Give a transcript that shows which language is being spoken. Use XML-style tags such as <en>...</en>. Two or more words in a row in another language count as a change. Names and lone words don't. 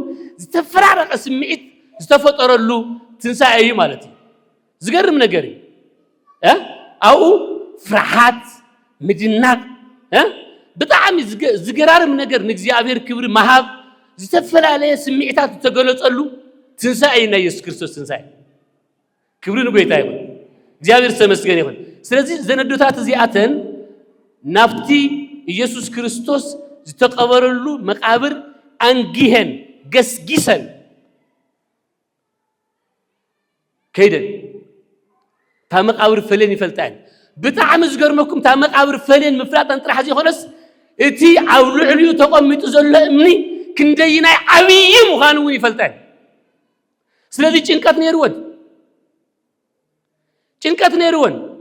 <ti>ዝተፈራረቀ ስምዒት ዝተፈጠረሉ ትንሳኤ እዩ ማለት እዩ ዝገርም ነገር እዩ ኣብኡ ፍርሃት ምድናቅ ብጣዕሚ ዝገራርም ነገር ንእግዚአብሔር ክብሪ መሃብ ዝተፈላለዩ ስምዒታት ዝተገለጸሉ ትንሳኤ ናይ ኢየሱስ ክርስቶስ ትንሳኤ ክብሪ ንጎይታ ይሁን እግዚአብሔር ተመስገን ይሁን ስለዚህ ዘነዶታት እዚኣተን ናፍቲ ኢየሱስ ክርስቶስ ዝተቀበረሉ መቃብር አንጊሄን ገስጊሰን ከይደን ታ መቃብር ፈለን ይፈልጣን ብጣዕሚ ዝገርመኩም ታ መቃብር ፈለን ምፍላጠን ጥራሕ ዘይኾነስ እቲ ኣብ ልዕልዩ ተቐሚጡ ዘሎ እምኒ ክንደይናይ ዓብይ ምዃኑ እውን ይፈልጣን ስለዚ ጭንቀት ነይርወን</ti>